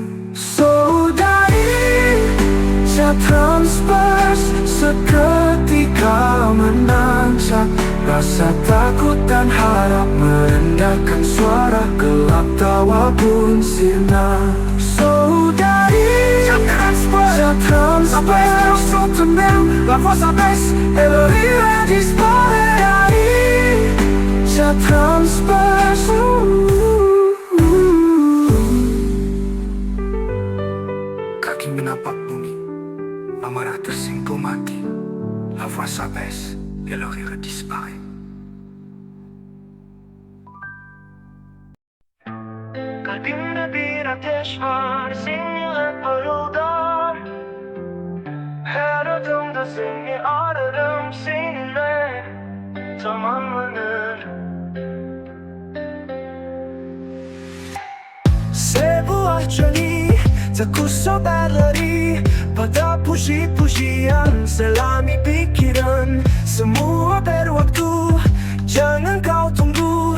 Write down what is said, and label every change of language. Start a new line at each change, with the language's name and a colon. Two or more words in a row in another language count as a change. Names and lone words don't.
Indonesian: Saudari transverse seketika menancap. Rasa takut dan harap merendahkan suara gelap tawa pun sirna.
French: Saudari transverse la voix s'abaisse et le rire disparaît. Transverse.
Indonesian: Kaki menapak bumi, amarah tersimpul mati.
French: La voix s'abaisse et le rire disparaît.
Turkish: Kalbimde bir ateş var, seninle parıldar. Her adımda seni ararım, seninle tamamlanır.
Indonesian: Sebuah jani tak kusah berlari pada puji-pujian selami pikiran. Semua berwaktu, jangan kau tunggu.